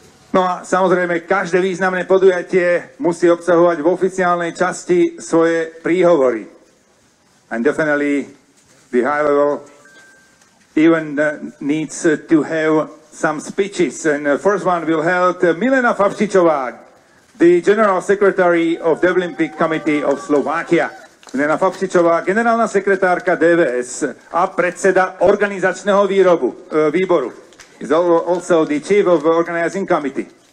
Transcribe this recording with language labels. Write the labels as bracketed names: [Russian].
[Slovak] No a samozrejme, každé významné podujatie musí obsahovať v oficiálnej časti svoje príhovory. [English] And definitely the high level even needs to have some speeches. And the first one will held Milena Favčičová, the General Secretary of the Olympic Committee of Slovakia. [Slovak] Milena Favčičová, generálna sekretárka DVS a predseda organizačného výboru. [English] Is also the chief of the organizing committee.